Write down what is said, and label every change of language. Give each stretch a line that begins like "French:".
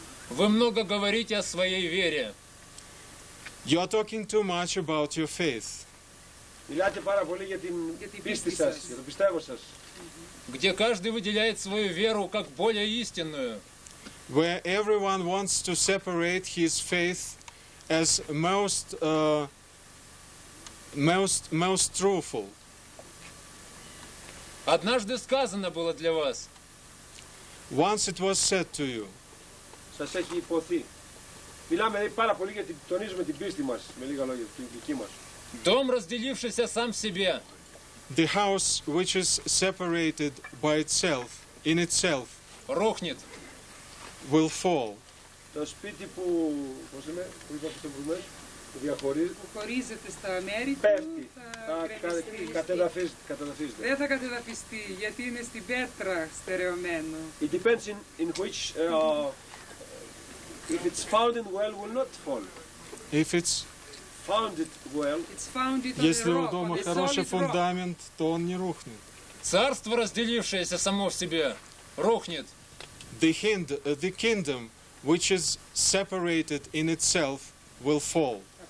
Russian: Вы много говорите о своей вере.
English: You are talking too much about your faith.
Greek: Μιλάτε πάρα πολύ για την πίστη σας, για το πιστεύω σας.
Russian: Где каждый выделяет свою веру как более истинную.
English: Where everyone wants to separate his faith as most truthful.
Russian: Однажды сказано было для вас.
English: Once it was said to you.
Greek: Σας έχει υποθεί. Μιλάμε πάρα πολύ γιατί τονίζουμε την πίστη μας, με λίγα λόγια, την δική μας.
Russian: Дом, разделившийся сам в себе.
English: The house which is separated by itself, in itself,
Russian: рухнет.
English: Will fall.
Greek: Το σπίτι που, πώς λέμε, που είπα στο προηγούμενο, που χωρίζεται στα μέρη πέφτει, του, θα κατεδαφίζεται. Δεν θα κατεδαφιστεί, γιατί είναι στην πέτρα στερεωμένο.
English: It depends in which, if it's founded well, will not fall. If it's founded well,
Russian: если у дома хороший фундамент, то он не рухнет. Царство, разделившееся само в себе, рухнет.
English: The kingdom which is separated in itself will fall.